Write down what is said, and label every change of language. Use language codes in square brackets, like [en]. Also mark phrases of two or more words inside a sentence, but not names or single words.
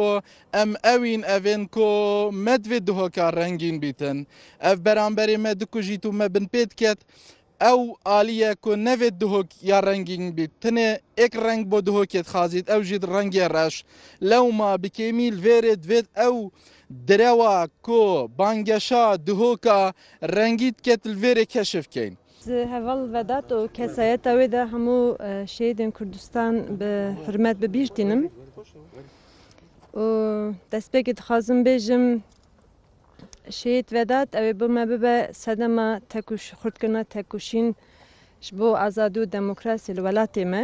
[ku] ئەم ئەوین ئەڤێن کۆ مە دوێت دهۆکا ڕەنگین بیتن ئەف بەرامبەرێ مە دکوژیت و مە بن پێت کێت ئەو ئالیە کۆ نەوێت دهۆک یا ڕەنگین بیت تنێ ئێک ڕەنگ بۆ دهۆکێت خازیت ئەو ژیت ڕەنگێ ڕەش لەوما بکێمی لێرێ دوێت ئەو درەوە کۆ بانگەشا دهۆکا ڕەنگیت کێت لێرێ کەشف بکەین. هەڤڵ ڤەدات و کەسایەتە وێدا هەموو شەهیدên Kurdistan bi hurmet bibîştînim û destpêkê dixwazim bêjim Şehîd Vedat ew ê bi me bibe sedema xurtkirina tekuşîn ji bo azadî û demokrasî li welatê me.